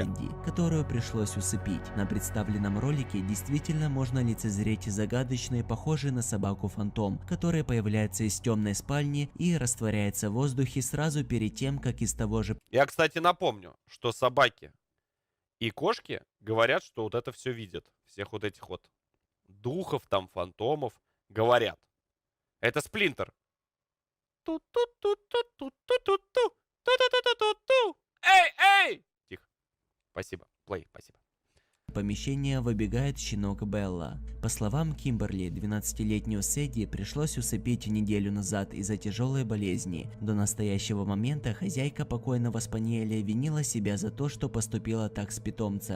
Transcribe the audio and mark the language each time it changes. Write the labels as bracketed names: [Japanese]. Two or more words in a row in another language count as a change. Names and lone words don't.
[Russian] Сэнди, которую пришлось усыпить. На представленном ролике действительно можно лицезреть загадочный, похожий на собаку фантом, который появляется из темной спальни и растворяется в воздухе сразу перед тем, как из того же Я, кстати, напомню, что собаки и кошки говорят, что вот это все видят. Всех вот этих вот духов, там, фантомов. Говорят. Это Сплинтер. Ту-ту-ту-ту-ту-ту-ту-ту. Ту-ту-ту-ту-ту. Эй! Тихо. Спасибо. Плей, спасибо. помещения выбегает щенок Белла. По словам Кимберли, 12-летнюю Сэдди пришлось усыпить неделю назад из-за тяжелой болезни. До настоящего момента хозяйка покойного спаниеля винила себя за то, что поступила так с питомцем.